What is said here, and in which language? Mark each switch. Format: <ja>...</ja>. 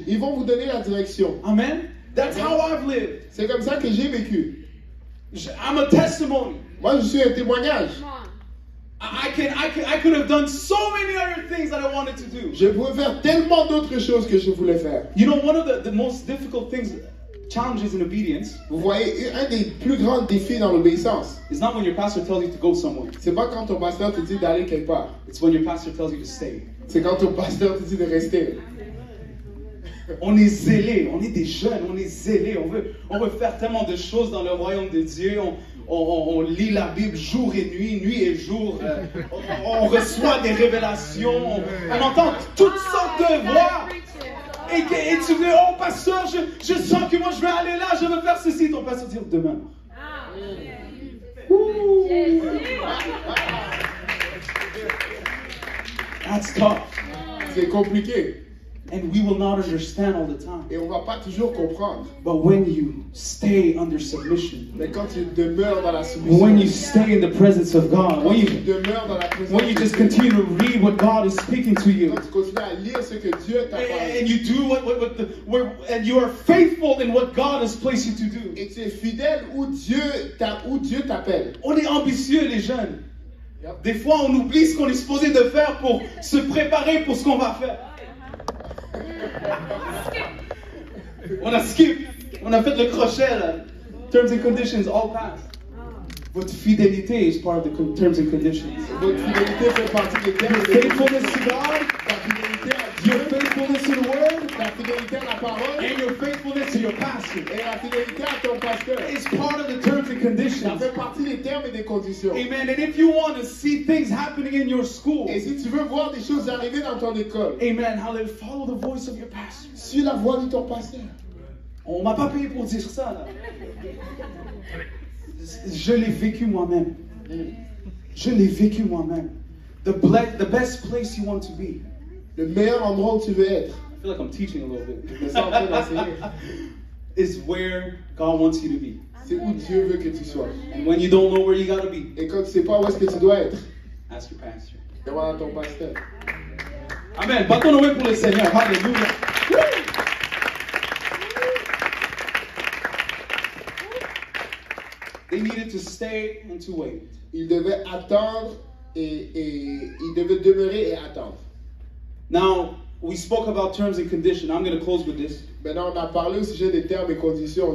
<fr>Ils vont vous donner la direction.</fr> <en>Amen. That's how I've lived.</en> <fr>C'est comme ça que j'ai vécu.</fr> <en>I'm a testimony.</en> <fr>Moi, je suis un témoignage.</fr> <en>I could have done so many other things that I wanted to do.</en> <fr>Je pouvais faire tellement d'autres choses que je voulais faire.</fr> <en>You know, one of the most difficult things, challenges in obedience.</en> <fr>Vous voyez, un des plus grands défis dans l'obéissance.</fr> <en>It's not when your pastor tells you to go somewhere.</en> <fr>C'est pas quand ton pasteur te dit d'aller quelque part.</fr> <en>It's when your pastor tells you to stay.</en> <fr>C'est quand ton pasteur te dit de rester. On est zélés, on est des jeunes, on est zélés, on veut faire tellement de choses dans le royaume de Dieu. On lit la Bible jour et nuit et jour. On reçoit des révélations, on entend toutes sortes de voix. Et tu dis, oh pasteur, je sens que moi je vais aller là, je veux faire ceci. Ton pasteur dit, demain.</fr> <en>That's tough.</en> <fr>C'est compliqué.</fr> <en>And we will not understand all the time.</en> <fr>Et on va pas toujours comprendre.</fr> <en>But when you stay under submission,</en> <fr>Mais quand tu demeures dans la soumission,</fr> <en>when you stay in the presence of God, when</en> <fr>tu</fr> <en>you</en> <fr>demeures dans la présence</fr> <en>when you</en> <fr>de</fr> <en>just</en> <fr>Dieu,</fr> <en>continue to read what God is speaking to you,</en> <fr>quand tu continues à lire ce que Dieu t'a parlé,</fr> <en>and you do and you are faithful in what God has placed you to do.</en> <fr>et tu es fidèle où Dieu t'appelle. On est ambitieux, les jeunes.</fr> <en>Yep.</en> <fr>Des fois, on oublie ce qu'on est supposé de faire pour se préparer pour ce qu'on va faire. On a skip. On a fait le crochet, là.</fr> <en>Terms and conditions, all passed.</en> <fr>Votre fidélité</fr> <en>is part of the terms and conditions.</en> <fr>Votre fidélité fait partie des termes.</fr> <en>Your faithfulness to God,</en> <fr>Ta fidélité à Dieu,</fr> <en>your faithfulness to the Word,</en> <fr>ta fidélité à la parole,</fr> <en>and your faithfulness to your pastor</en> <fr>et la fidélité à ton pasteur.</fr> <en>is part of the terms and</en> <fr>Ça</fr> <en>conditions.</en> <fr>fait partie des termes et des conditions. Amen.</fr> <en>And if you want to see things happening in your school,</en> <fr>Et si tu veux voir des choses arriver dans ton école,</fr> <en>amen, hallelujah, follow the voice of your pastor.</en> <fr>suis la voix de ton pasteur. On m'a pas payé pour dire ça, là. Je l'ai vécu moi-même. Je l'ai vécu moi-même.</fr> <en>The best place you want to be.</en> <fr>Le meilleur endroit où tu veux être,</fr> <en>I feel like I'm teaching a little bit.</en> <fr>je me sens en train d'enseigner,</fr> <en>Is where God wants you to be.</en> <fr>c'est où Dieu veut que tu sois.</fr> <en>And when you don't know where you gotta be,</en> <fr>Et quand tu sais pas où est-ce que tu dois être,</fr> <en>ask your pastor.</en> <fr>demande à ton pasteur. Amen. Battons-nous pour le Seigneur. Hallelujah. Woo!</fr> <en>They needed to stay and to wait.</en> <fr>Il devait attendre et il devait demeurer et attendre.</fr> <en>Now, we spoke about terms and conditions. I'm going to close with this.</en> <fr>Maintenant, on a parlé au sujet des termes et conditions.</fr>